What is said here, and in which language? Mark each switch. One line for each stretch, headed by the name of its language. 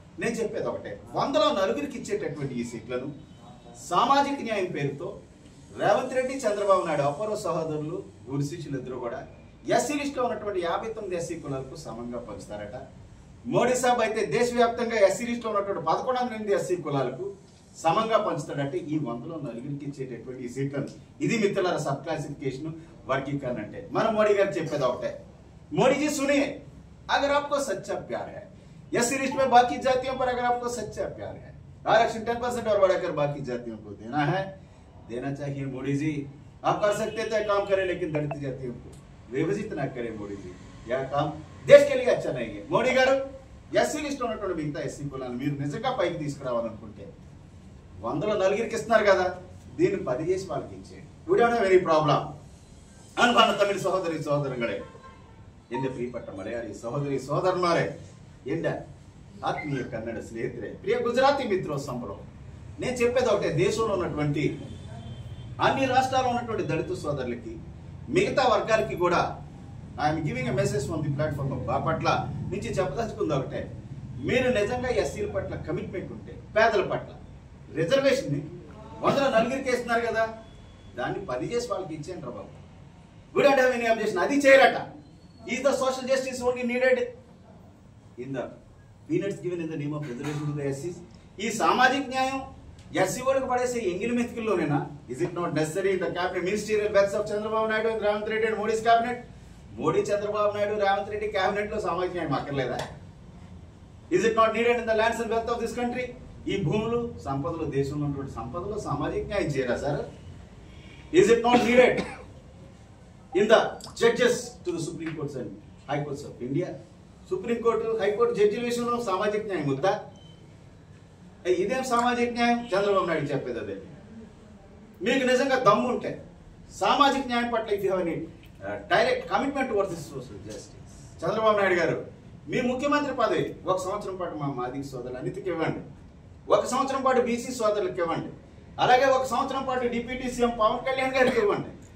Telugu: నేను చెప్పేది ఒకటే, 100లో 4 ఇచ్చేటటువంటి ఈ సీట్లను సామాజిక న్యాయం పేరుతో రేవంత్ రెడ్డి, చంద్రబాబు నాయుడు అపూర్వ సహోదరులు, గురు శిష్యులు ఇద్దరు కూడా ఎస్సీ లిస్టులో ఉన్నటువంటి 59 ఎస్సీ కులాలకు సమంగా పంచుతారట. మోడీ సాబ్ అయితే దేశవ్యాప్తంగా ఎస్సీ లిస్టులో ఉన్నటువంటి 1108 ఎస్సీ కులాలకు సమంగా పంచుతాడంటే ఈ 100లో 4 ఇచ్చేటటువంటి ఈ సీట్లను, ఇది మిత్రులారా సబ్ క్లాసిఫికేషన్ వర్గీకరణ అంటే. మన మోడీ గారు చెప్పేది ఒకటే,
Hindi: మోడీజీ सुनिए, अगर आपको सच्चा प्यार है एससी लिस्ट में बाकी जातियों पर, अगर आपको सच्चा प्यार है, आरक्षण 10% और बढ़ाकर बाकी जातियों को देना चाहिए मोदी जी. आप कर सकते थे काम करें, लेकिन दलित जातियों को विभाजित ना करें मोदी जी. यह काम देश के लिए अच्छा नहीं है.
Telugu: మోడీ గారు ఎస్సీ లిస్టులో ఉన్నటువంటి మిగతా ఎస్సీ కులాలను మీరు నిజంగా పైకి తీసుకురావాలనుకుంటే 100లో 4 ఇస్తున్నారు కదా, దీన్ని 10 చేసి వాళ్ళకి ఇచ్చేయండి.
English: You don't have any problem.
Tamil: ಅನ್ಬಾನ Tamil ಸಹೋದರಿ ಸಹೋದರಗಳೇ,
Malayalam: ಎನ್ನ ಪ್ರಿಯಪಟ್ಟ ಮಲಯಾಳಿ ಸಹೋದರಿ ಸಹೋದರಮಾರೇ,
Telugu: ಎನ್ನ ఆత్మీయ కన్నడ స్నేహితులే, ప్రియ గుజరాతీ మిత్రుల సంబరం, నేను చెప్పేది ఒకటే, దేశంలో ఉన్నటువంటి అన్ని రాష్ట్రాల్లో ఉన్నటువంటి దళిత సోదరులకి, మిగతా వర్గాలకి కూడా
English: I'm giving a message from the platform
Telugu: Bapatla నుంచి చెప్పదలుచుకుంది ఒకటే, మీరు నిజంగా ఎస్సీల పట్ల కమిట్మెంట్ ఉంటే, పేదల పట్ల రిజర్వేషన్ 100లో 4 ఇస్తున్నారు కదా, దాన్ని 10 చేసి వాళ్ళకి ఇచ్చేయండి రా బాబు.
English: We don't have any objection.
Telugu: అది చేయరట.
English: Is the social justice only needed in the peanuts given in the name of reservation to the SCs?
Telugu: ఈ సామాజిక న్యాయం ఎస్సీ వాళ్ళకి పడేసే ఎంగిలి మెతుకుల్లోనేనా?
English: Is it not necessary in the cabinet ministerial beds of Chandrababu Naidu and Ravant Reddy and Modi's cabinet?
Telugu: Modi Chandrababu Naidu Revanth Reddy cabinet లో సామాజిక న్యాయం అక్కర్లేదా?
English: Is it not needed in the lands and wealth of this country?
Telugu: ఈ భూములు సంపదలు దేశంలో ఉన్నటువంటి సంపదలు సామాజిక న్యాయం చేయరా sir?
English: Is it not needed in the judges to the Supreme Courts and High Courts of India?
Telugu: Supreme court high court జడ్జిల విషయంలో సామాజిక న్యాయం వద్దా? ఇదేం సామాజిక న్యాయం? చంద్రబాబు నాయుడు చెప్పేది అదే. మీకు నిజంగా దమ్ము ఉంటే సామాజిక న్యాయం పట్ల
English: if you have any direct commitment towards this social justice,
Telugu: Chandrababu Naidu గారు మీ ముఖ్యమంత్రి పదవి 1 సంవత్సరం పాటు మా మాదిగ సోదరులు అన్నిటికి ఇవ్వండి, 1 సంవత్సరం పాటు బీసీ సోదరులకు ఇవ్వండి, అలాగే 1 సంవత్సరం పాటు డిప్యూటీ సీఎం పవన్ కళ్యాణ్ గారికి ఇవ్వండి.